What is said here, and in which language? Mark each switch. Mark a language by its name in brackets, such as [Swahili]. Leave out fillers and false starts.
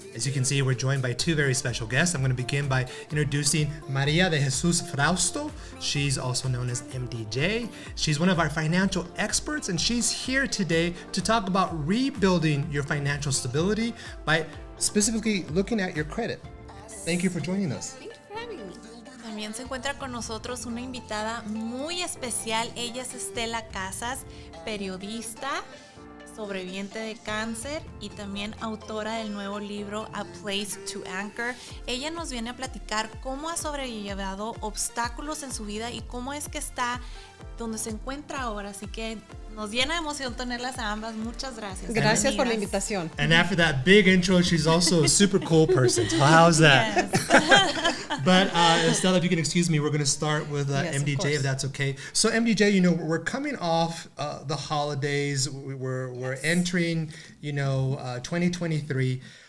[English] As you can see, we're joined by two very special guests. I'm going to begin by introducing Maria de Jesus Frausto. She's also known as MDJ. She's one of our financial experts, and she's here today to talk about rebuilding your financial stability by specifically looking at your credit. Thank you for joining us. [Spanish] También se encuentra con nosotros una invitada muy especial. Ella es Estela Casas, periodista, sobreviviente de cáncer y también autora del nuevo libro A Place to Anchor. Ella nos viene a platicar cómo ha sobrellevado obstáculos en su vida y cómo es que está donde se encuentra ahora. Así que nos llena de emoción tenerlas a ambas. Muchas gracias. Gracias por la invitación. [English] And after that big intro, she's also a super cool person. So how's that? Yes. But Estela, if you can excuse me, we're going to start with Yes, of MDJ, course. if that's okay. So MDJ, you know, we're coming off the holidays. We're entering, 2023.